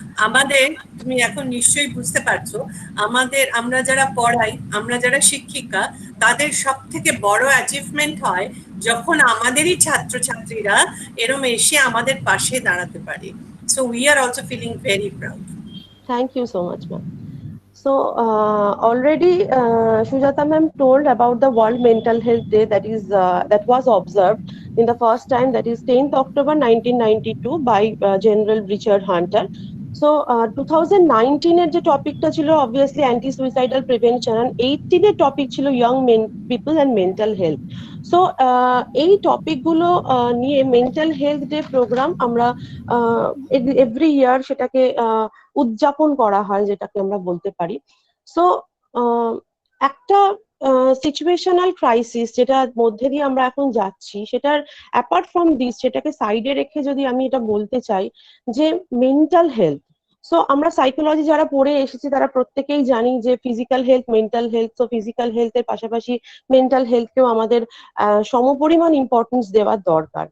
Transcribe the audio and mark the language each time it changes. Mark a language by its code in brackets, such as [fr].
[bn] আমাদের, তুমি এখন নিশ্চয়ই বুঝতে পারছো, আমরা যারা পড়াই, আমরা যারা শিক্ষিকা, তাদের সব থেকে বড় অ্যাচিভমেন্ট হয় যখন আমাদেরই ছাত্রছাত্রীরা এরম এসে আমাদের পাশে দাঁড়াতে পারে। [en] So we are also feeling very proud. Thank you so much ma'am. So already Sujata ma'am told about the World Mental Health Day that was observed in the first time, that is 10th October 1992 by General Richard Hunter. So 2019 [bn] এর যে টপিকটা ছিল [en] obviously anti suicidal prevention, and 18 [bn] এর topic ছিল [en] young people and mental health. [bn] So এই topic গুলো নিয়ে mental health day programme আমরা এভরি ইয়ার সেটাকে উদযাপন করা হয়, যেটাকে আমরা বলতে পারি। সো একটা সিচুয়েশনাল ক্রাইসিস যেটার মধ্যে দিয়ে আমরা এখন যাচ্ছি, সেটার [en] apart from this, [bn] সেটাকে সাইডে রেখে যদি আমি এটা বলতে চাই যে মেন্টাল হেলথ, সো আমরা সাইকোলজি যারা পড়ে এসেছি তারা প্রত্যেকেই জানি যে ফিজিক্যাল হেলথ, মেন্টাল হেলথ, তো ফিজিক্যাল হেলথের পাশাপাশি মেন্টাল হেলথকেও আমাদের সমপরিমাণ ইম্পর্টেন্স দেওয়ার দরকার।